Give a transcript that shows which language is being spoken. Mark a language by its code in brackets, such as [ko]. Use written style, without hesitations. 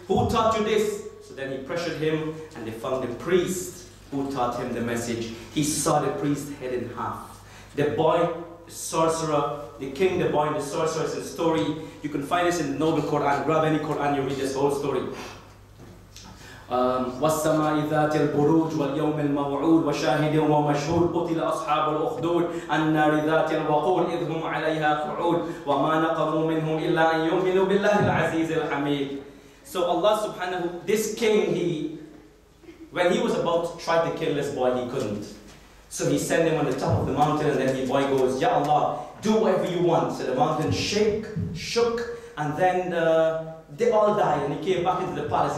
[en] Who taught you this? So then he pressured him, and they found the priest who taught him the message. He saw the priest's head in half. The boy, the sorcerer, the king, the boy, and the sorcerer is a story. You can find this in the Noble Quran. Grab any Quran, you read this whole story. [ar] والسماء ذات البروج واليوم الموعود وشاهد ومشهود قتل أصحاب الأخدود النار ذات الوقود إذ هم عليها قعود وما نقموا منهم إلا أن يؤمنوا بالله العزيز الحميد. [en] So Allah subhanahu, this king, when he was about to try to kill this boy, he couldn't. So he sent him on the top of the mountain, and then the boy goes, Ya Allah, do whatever you want. So the mountain shook, and then they all died, and he came back into the palace.